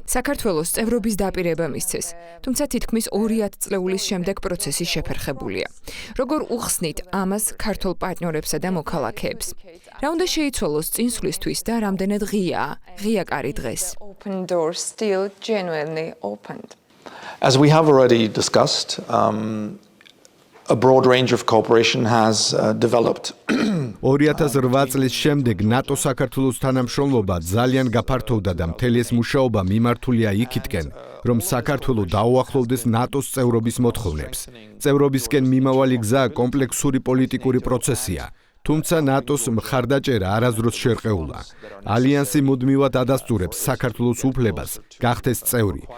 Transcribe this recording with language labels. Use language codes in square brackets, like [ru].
[ka] საქართველოს წევრობის დაპირება მისცეს, თუმცა თითქმის 20 წლეულის შემდეგ პროცესი შეფერხებულია. როგორ უხსნით ამას ქართულ პარტნიორებსა და მოქალაქეებს? რა უნდა შეიცვალოს წინსვლისთვის და რამდენად ღია კარი დღეს? [en] Open door still genuinely opened. As we have already discussed, a broad range of cooperation has developed. [ka] 2008 წლის შემდეგ ნატო საქართველოს თანამშრომლობა ძალიან გაფართოვდა და მთელი ეს მუშაობა მიმართულია იქითკენ, რომ საქართველო დაუახლოვდეს ნატოს წევრობის მოთხოვნებს. წევრობისკენ მიმავალი გზა კომპლექსური პოლიტიკური პროცესია. თუმცა ნატოს მხარდაჭერა არასდროს შერყეულა. ალიანსი მუდმივად ადასტურებს საქართველოს უფლებას გახდეს წევრი.